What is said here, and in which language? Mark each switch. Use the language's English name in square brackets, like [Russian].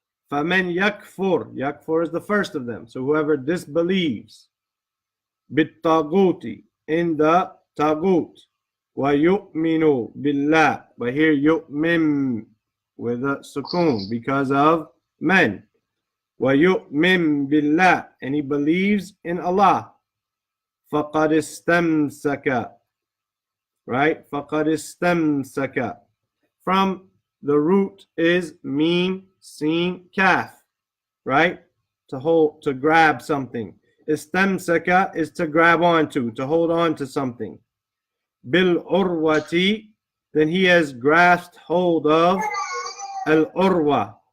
[Arabic] فَمَنْ يَكْفُرْ, [English] yakfur is the first of them, so whoever disbelieves [Arabic] بِالطَّاغُوتِ, [English] in the tagut, [Arabic] وَيُؤْمِنُ بِاللَّهِ, [English] but here yu'mim with a sukoon because of men. [Arabic] وَيُؤْمِن بِاللَّهِ, [English] and he believes in Allah. [Arabic] فَقَدْ اسْتَمْسَكَ, right? فَقَدْ اسْتَمْسَكَ. [English] From the root is mim, sin, kaf, right? To hold, to grab something. Istamsaka is to grab onto, to hold on to something. Bil urwati, then he has grasped hold of al urwa.